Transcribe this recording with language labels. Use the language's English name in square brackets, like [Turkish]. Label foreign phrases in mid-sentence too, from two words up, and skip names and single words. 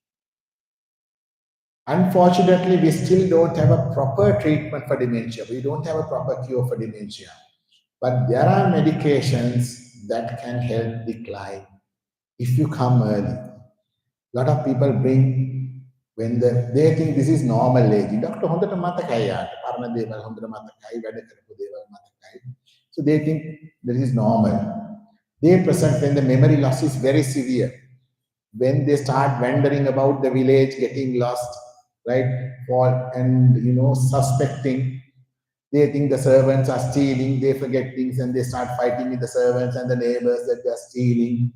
[English] Unfortunately, we still don't have a proper treatment for dementia. We don't have a proper cure for dementia. But there are medications that can help decline if you come early. A lot of people bring when they think this is normal age. Doctor, [Sinhala] හොඳට මතකයි යාට, පරණ දේවල් හොඳට මතකයි, වැඩ කරපු දේවල් මතකයි. [English] So they think this is normal. They present when the memory loss is very severe. When they start wandering about the village, getting lost, right? Suspecting. They think the servants are stealing, they forget things and they start fighting with the servants and the neighbors that they are stealing.